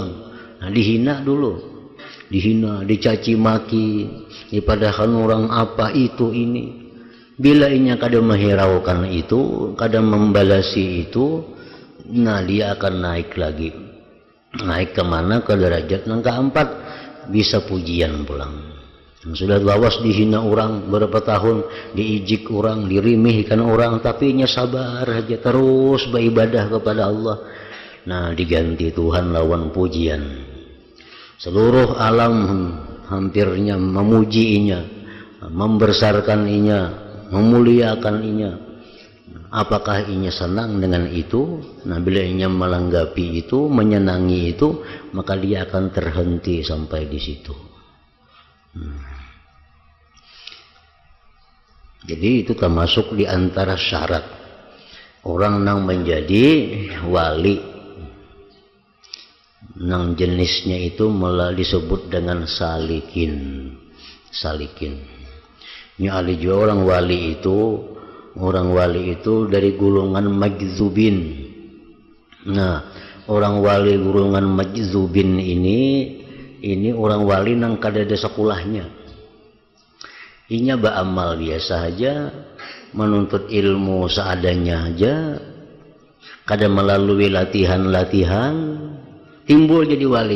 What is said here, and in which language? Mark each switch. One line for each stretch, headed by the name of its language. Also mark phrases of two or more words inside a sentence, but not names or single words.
Banjar: Nah, dihina dulu, dihina, dicaci maki, dipadahkan orang apa itu ini. Bila inya kadang menghiraukan itu, kadang membalasi itu, nah dia akan naik lagi.
Indonesian: Naik kemana? Ke derajat yang keempat,
Banjar: bisa pujian pulang. Sudah lawas dihina orang berapa tahun, diijik orang, dirimihkan orang, tapi inya sabar aja terus beribadah kepada Allah. Nah, diganti Tuhan lawan pujian. Seluruh alam hampirnya memuji inya, membesarkan inya, memuliakan inya. Apakah inya senang dengan itu? Nah, bila inya melanggapi itu, menyenangi itu, maka dia akan terhenti sampai di situ.
Indonesian: Jadi itu termasuk di antara syarat orang yang menjadi wali.
Banjar: Nang jenisnya itu malah disebut dengan salikin.
Indonesian: Ini ada juga orang wali itu dari golongan majzubin.
Banjar: Nah, orang wali golongan majzubin ini orang wali nang kada ada sekolahnya. Inya beramal biasa aja, menuntut ilmu seadanya aja, kada melalui latihan-latihan, timbul jadi wali.